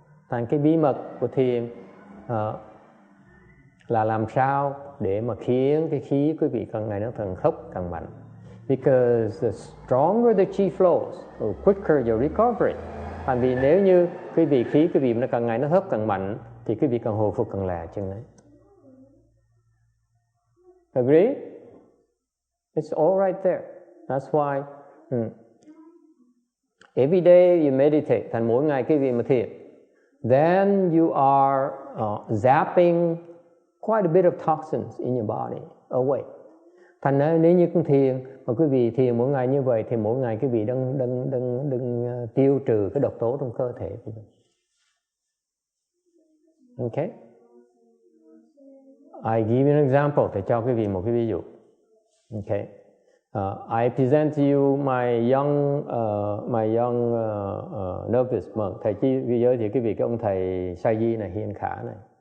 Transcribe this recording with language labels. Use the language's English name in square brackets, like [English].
[Vietnamese] Thành cái bí mật của thiền là làm sao để mà khiến cái khí quý vị càng ngày nó càng thốc càng mạnh. [English] Because the stronger the chi flows, the quicker your recovery. [Vietnamese] Thành vì nếu như khí quý vị nó càng ngày nó thốc càng mạnh thì quý vị càng hồi phục càng lẹ chừng ấy. [English] Agree? It's all right there. That's why every day you meditate. [Vietnamese] Thành mỗi ngày quý vị mà thiền, [English] then you are zapping quite a bit of toxins in your body away. [Vietnamese] Thành ra nếu như con thiền mà quý vị thiền mỗi ngày như vậy thì mỗi ngày quý vị đang tiêu trừ cái độc tố trong cơ thể của mình. [English] Okay? I give you an example [Vietnamese] để cho quý vị một cái ví dụ. [English] Okay. I present to you my young novice monk. [Vietnamese] Thầy giới thiệu quý vị cái ông thầy Sa Di này, Hiền Khả này.